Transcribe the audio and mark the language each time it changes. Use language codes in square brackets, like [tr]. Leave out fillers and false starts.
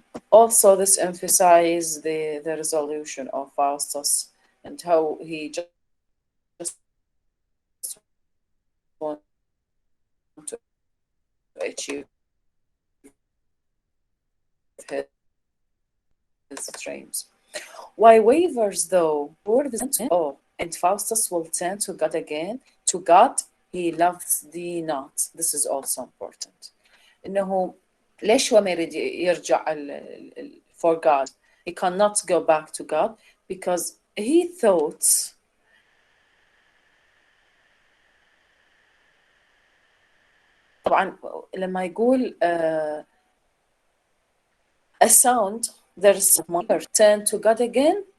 [en] Also, this emphasizes the resolution of Faustus and how he just wants to achieve his dreams. Why wavers though? Oh, and Faustus will turn to God again. To God, he loves thee not. This is also important. [ar] إنه ليش هو ما يريد يرجع [en] for God? He cannot go back to God because he thought [ar] طبعا لما يقول [en] a sound there's turn to God again.